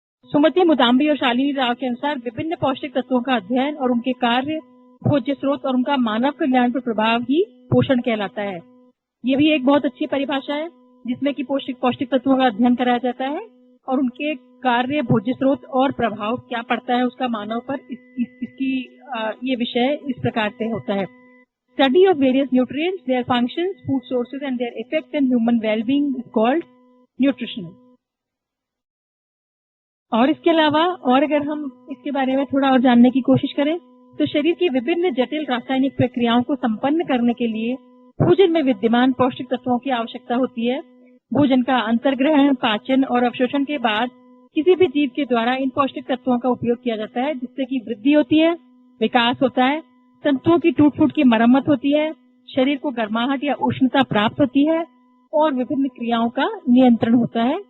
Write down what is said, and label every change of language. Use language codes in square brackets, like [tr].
[hi] सुमति मुदाम्बी और शालिनी राव के अनुसार विभिन्न पौष्टिक तत्वों का अध्ययन और उनके कार्य, भोज्य स्रोत और उनका मानव कल्याण पर प्रभाव ही पोषण कहलाता है। ये भी एक बहुत अच्छी परिभाषा है जिसमें कि पौष्टिक तत्वों का अध्ययन कराया जाता है और उनके कार्य, भोज्य स्रोत और प्रभाव क्या पड़ता है उसका मानव पर, इसकी ये विषय इस प्रकार से होता है। [en] Study of various nutrients, their functions, food sources and their effect on human well-being is called nutrition. [hi] और इसके अलावा और अगर हम इसके बारे में थोड़ा और जानने की कोशिश करें तो शरीर की विभिन्न जटिल रासायनिक प्रक्रियाओं को संपन्न करने के लिए भोजन में विद्यमान पौष्टिक तत्वों की आवश्यकता होती है। भोजन का अंतर्ग्रहण, पाचन और अवशोषण के बाद किसी भी जीव के द्वारा इन पौष्टिक तत्वों का उपयोग किया जाता है, जिससे कि वृद्धि होती है, विकास होता है, तंतुओं की टूट फूट की मरम्मत होती है, शरीर को गर्माहट या उष्णता प्राप्त होती है और विभिन्न क्रियाओं का नियंत्रण होता है।